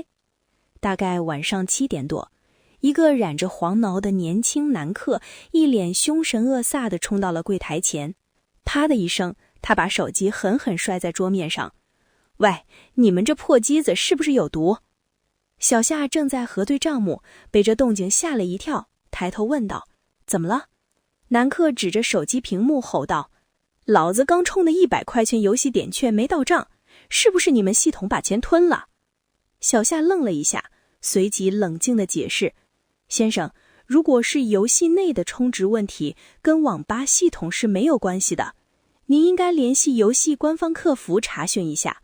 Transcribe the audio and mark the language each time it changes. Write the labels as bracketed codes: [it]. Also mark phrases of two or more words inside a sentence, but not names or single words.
[zh] 大概晚上7點多，一個染着黃撓的年輕男客一臉凶神惡煞地衝到了櫃檯前，啪的一聲，他把手機狠狠摔在桌面上。喂，你們這破機子是不是有毒？小夏正在核對賬目，被這動靜嚇了一跳，抬頭問道：怎麼了？南克指着手機屏幕吼道：“老子剛充的100塊錢游戲點券沒到賬，是不是你們系統把錢吞了？” 小夏愣了一下，隨即冷靜地解釋：“先生，如果是游戲內的充值問題，跟網吧系統是沒有關係的，您應該聯繫遊戲官方客服查詢一下。”